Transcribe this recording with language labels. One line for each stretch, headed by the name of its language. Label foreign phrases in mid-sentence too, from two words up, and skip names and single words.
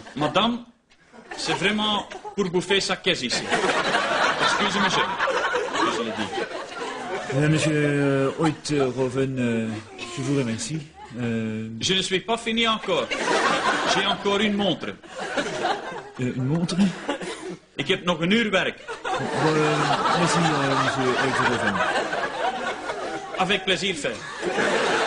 French: Madame, c'est vraiment pour bouffer sa caisse ici. Excusez-moi, monsieur. Je l'ai dit. Monsieur Oithoven, je vous remercie. Je ne suis pas fini encore. J'ai encore une montre. Une montre?
Dutch: Ik heb nog een uur werk.
French: Merci, monsieur Oithoven. Avec plaisir fait.